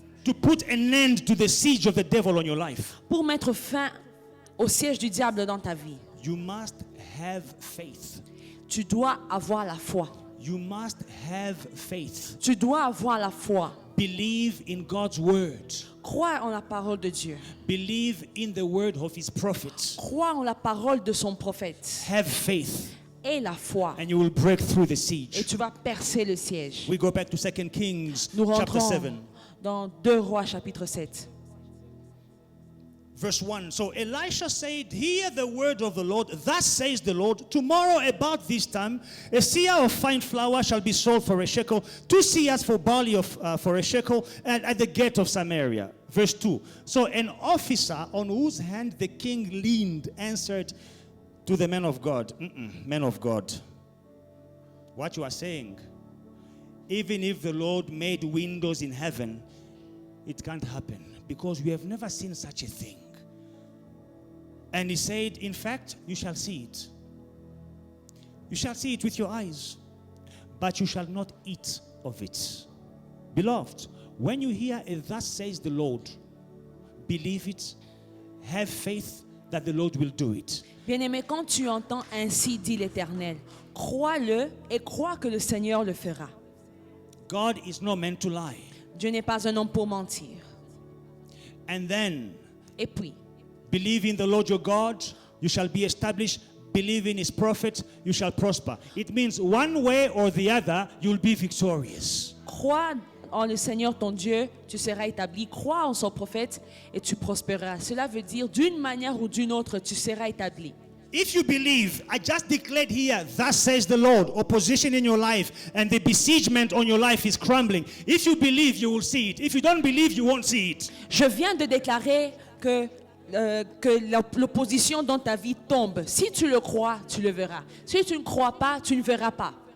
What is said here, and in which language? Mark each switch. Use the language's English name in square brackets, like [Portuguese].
[English] to put an end to the siege of the devil on your life, [French] pour mettre fin au siège du diable dans ta vie, [English] you must have faith. [French] tu dois avoir la foi. [English] You must have faith. [French] Tu dois avoir la foi. [English] Believe in God's word. [French] Crois en la parole de Dieu. [English] Believe in the word of his prophets. [French] Crois en la parole de son prophète. [English] Have faith [French] Et la foi. [English] and you will break through the [French] Et [English] siege. [French] tu vas percer le siège. [English] We go back to 2 Kings [French] Nous [English] chapter [French] rentrons [English] 7. [French] dans 2 Rois chapitre 7. [English] Verse 1. So Elisha said, hear the word of the Lord. Thus says the Lord, tomorrow about this time, a seah of fine flour shall be sold for a shekel, 2 seahs for barley for a shekel, and at the gate of Samaria. Verse 2. So an officer on whose hand the king leaned answered to the man of God, man of God, what you are saying, even if the Lord made windows in heaven, it can't happen because we have never seen such a thing. And he said, in fact, you shall see it. You shall see it with your eyes, but you shall not eat of it. Beloved, when you hear it, thus says the Lord, believe it, have faith that the Lord will do it. [French] Bien-aimé, quand tu entends ainsi dit l'Éternel, crois-le et crois que le Seigneur le fera. [English] God is not meant to lie. [French] Dieu n'est pas un homme pour mentir. [English] And then, [French] Et puis, [English] believe in the Lord your God, you shall be established. Believe in his prophet, you shall prosper. It means one way or the other, you'll be victorious. [French] crois en le Seigneur ton Dieu, tu seras établi. Crois en son prophète et tu prospéreras. Cela veut dire d'une manière ou d'une autre, tu seras établi. [English] If you believe, I just declared here, thus says the Lord, opposition in your life and the besiegement on your life is crumbling. If you believe, you will see it. If you don't believe, you won't see it. [French] Je viens de déclarer que l'opposition dans ta vie tombe. Si tu le crois, tu le verras. Si tu ne crois pas, tu ne verras pas.